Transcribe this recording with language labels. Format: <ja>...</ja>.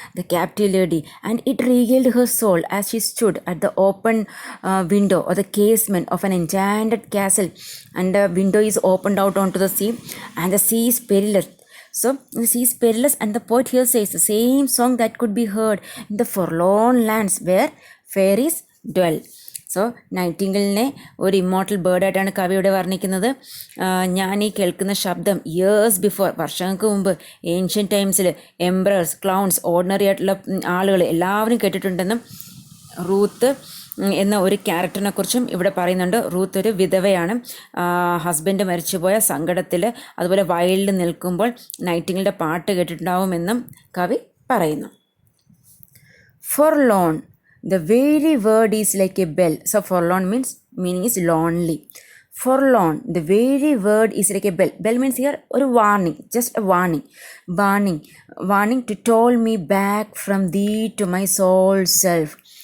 <en>The captive lady, and it regaled her soul as she stood at the open window or the casement of an enchanted castle, and the window is opened out onto the sea, and the sea is perilous. So the sea is perilous, and the poet here says the same song that could be heard in the forlorn lands where fairies dwell.</en> <ml>So നൈറ്റിംഗലിനെ ഒരു immortal ബേർഡായിട്ടാണ് കവി ഇവിടെ വർണ്ണിക്കുന്നത്. ഞാൻ ഈ കേൾക്കുന്ന ശബ്ദം years before, വർഷങ്ങൾക്ക് മുമ്പ് ancient ടൈംസിൽ എംബ്രേഴ്സ്, clowns, ordinary ആയിട്ടുള്ള ആളുകൾ എല്ലാവരും കേട്ടിട്ടുണ്ടെന്നും റൂത്ത് എന്ന ഒരു ക്യാരക്ടറിനെ കുറിച്ചും ഇവിടെ പറയുന്നുണ്ട്. റൂത്ത് ഒരു വിധവയാണ്. ഹസ്ബൻഡ് മരിച്ചുപോയ സങ്കടത്തിൽ അതുപോലെ വയലിൽ നിൽക്കുമ്പോൾ നൈറ്റിംഗലിൻ്റെ പാട്ട് കേട്ടിട്ടുണ്ടാവുമെന്നും കവി പറയുന്നു.</ml> <en>Forlorn, the very word is like a bell. So forlorn meaning is lonely. Forlorn, the very word is like a bell. Bell means here a warning, just a warning. Warning to toll me back from thee to my soul's self.</en>